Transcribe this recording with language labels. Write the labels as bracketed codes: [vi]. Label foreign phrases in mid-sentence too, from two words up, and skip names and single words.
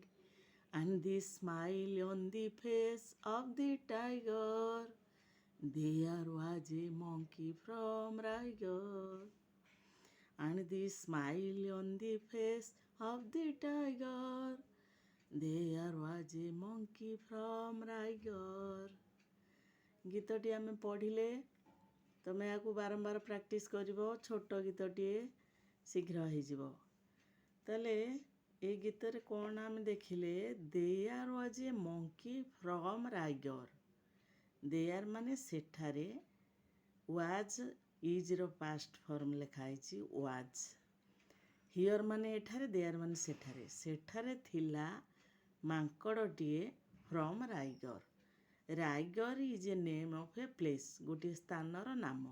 [en] And the smile on the face of the tiger. There was a monkey from Raigor. And the smile on the face of the tiger. There was a monkey from Raigor. [or] ଗୀତଟି ଆମେ ପଢ଼ିଲେ, ତୁମେ ଏହାକୁ ବାରମ୍ବାର ପ୍ରାକ୍ଟିସ୍ କରିବ। ଛୋଟ ଗୀତଟିଏ ଶୀଘ୍ର ହେଇଯିବ। ତାହେଲେ ଏଇ ଗୀତରେ କ'ଣ ଆମେ ଦେଖିଲେ? [en] There was a monkey from Raigor. [or] There ମାନେ ସେଠାରେ, was ଇଜ୍ର [en] past form [or] ଲେଖା ହେଇଛି was. ହିଅର୍ ମାନେ ଏଠାରେ, ଦେୟାର ମାନେ ସେଠାରେ। ସେଠାରେ ଥିଲା ମାଙ୍କଡ଼ଟିଏ ଫ୍ରମ୍ ରାଇଗର। [en] Raigor is a name of a place, [or] ଗୋଟିଏ ସ୍ଥାନର ନାମ।